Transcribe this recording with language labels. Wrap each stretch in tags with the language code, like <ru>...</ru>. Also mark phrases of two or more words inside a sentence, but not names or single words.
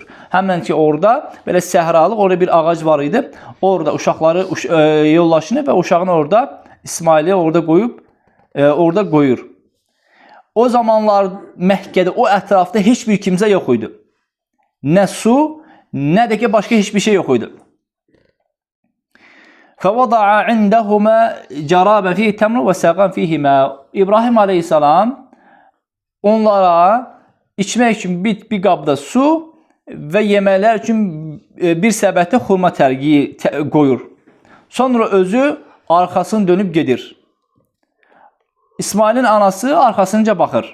<az>Həmən ki orada belə səhralıq orada bir ağac var idi. Orada uşaqları yollaşını və uşağını orada İsmaili orada qoyub orada qoyur. O zamanlar Məkkədə o ətrafda heç bir kimsə yox idi. Nə su, nə də ki başqa heç bir şey yox idi.</az> <ar>فَوَضَعَ عِنْدَهُمَا جَرَابًا فِيهِ تَمْرٌ وَسَاقًا فِيهِ مَاءٌ</ar> <az>İbrahim aleyhissalam onlara içmək üçün bir qabda su və yeməklər üçün bir səbətdə xurma tərgiyi qoyur. Sonra özü arxasını dönüb gedir. İsmailin anası arxasınca baxır.</az>